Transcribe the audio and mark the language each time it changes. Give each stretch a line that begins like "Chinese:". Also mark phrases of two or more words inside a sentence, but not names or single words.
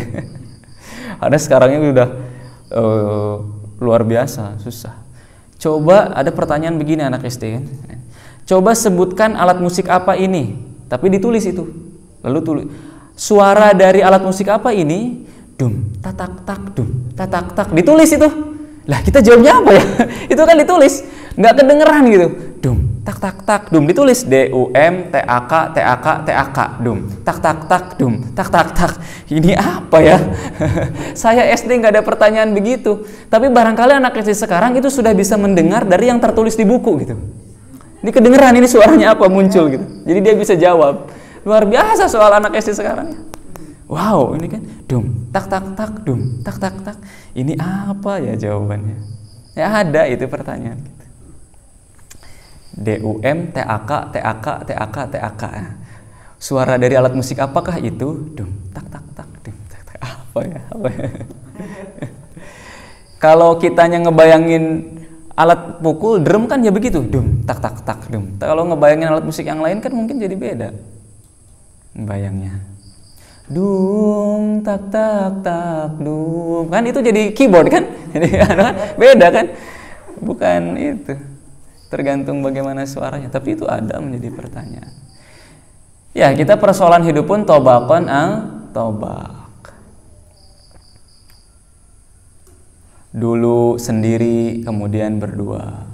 Indonesian: Ada sekarangnya udah luar biasa, susah. Coba ada pertanyaan begini anak SD kan. Coba sebutkan alat musik apa ini. Tapi ditulis itu. Lalu tulis suara dari alat musik apa ini? Dum, tatak tak, dum, tatak tak. Ditulis itu. Lah kita jawabnya apa ya? Itu kan ditulis, nggak kedengeran gitu. Dum, tak tak tak, dum, ditulis DUM TAK TAK TAK, dum, tak tak tak, dum, tak tak tak. Ini apa ya? Saya SD nggak ada pertanyaan begitu. Tapi barangkali anak SD sekarang itu sudah bisa mendengar dari yang tertulis di buku gitu. Ini kedengeran ini suaranya apa muncul gitu. Jadi dia bisa jawab. Luar biasa soal anak SD sekarang. Wow, ini kan dum, tak tak tak, dum, tak tak tak. Ini apa ya jawabannya? Ya ada itu pertanyaan gitu. DUM TAK TAK TAK TAK. Suara dari alat musik apakah itu? Dum, tak tak tak, dum, tak tak. Apa ya? Apa ya? Kalau kitanya ngebayangin alat pukul drum kan ya begitu, dum, tak tak tak, dum. Kalau ngebayangin alat musik yang lain kan mungkin jadi beda. Bayangnya. Dum tak tak tak dum, kan itu jadi keyboard kan, jadi beda kan, bukan itu, tergantung bagaimana suaranya. Tapi itu ada menjadi pertanyaan. Ya kita persoalan hidup pun tobakon tobak. Dulu sendiri kemudian berdua.